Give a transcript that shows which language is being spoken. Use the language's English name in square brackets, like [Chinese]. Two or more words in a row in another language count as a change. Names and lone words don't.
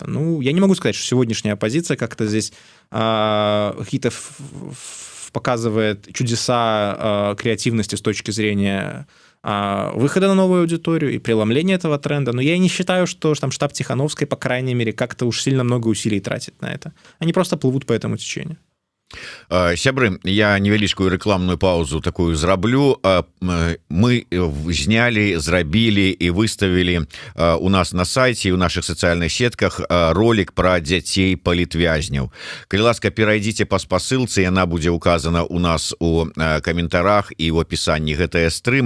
[Russian] Я не могу сказать, что сегодняшняя оппозиция как-то здесь какие-то показывает чудеса креативности с точки зрения выхода на новую аудиторию и преломления этого тренда. Но я и не считаю, что там штаб Тихановской, по крайней мере, как-то уж сильно много усилий тратит на это. Они просто плывут по этому течению. [Belarusian] Сябры, я невялічкую рекламную паузу такую зраблю. Мы зняли, зрабілі і выставілі у нас на сайце, у наших социальных сетках ролик про дзяцей палітвязняў. Калі ласка, перайдзіце па спасылцы, яна будзе указана у нас у каментарах і в опісанні гэтага стрыма.